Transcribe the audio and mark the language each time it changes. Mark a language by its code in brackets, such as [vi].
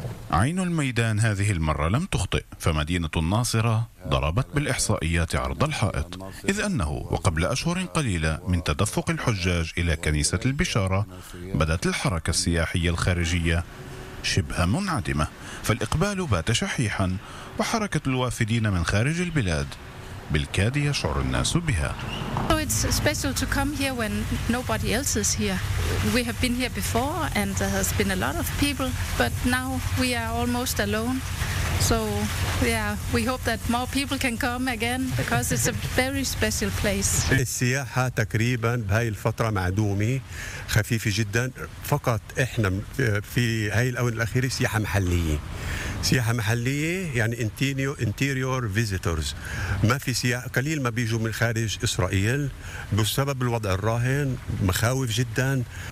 [ar] عين الميدان هذه المرة لم تخطئ، فمدينة الناصرة ضربت بالإحصائيات عرض الحائط، إذ أنه وقبل أشهر قليلة من تدفق الحجاج إلى كنيسة البشارة بدت الحركة السياحية الخارجية شبه منعدمة، فالإقبال بات شحيحا وحركة الوافدين من خارج البلاد بالكاد يشعر الناس بها. [en] So it's special to come here when nobody else is here. We have been here before and there has been a lot of people, but now we are almost alone. So yeah, we hope that more people can come again because it's a very special place. [ar] السياحة تقريبا بهاي الفترة معدومة خفيفة جدا، فقط احنا في هاي الأونة الأخيرة سياحة محلية. سياحة محلية يعني [en] interior visitors، [ar] ما في سياحة، قليل ما بيجوا من خارج إسرائيل بسبب الوضع الراهن، مخاوف جدا.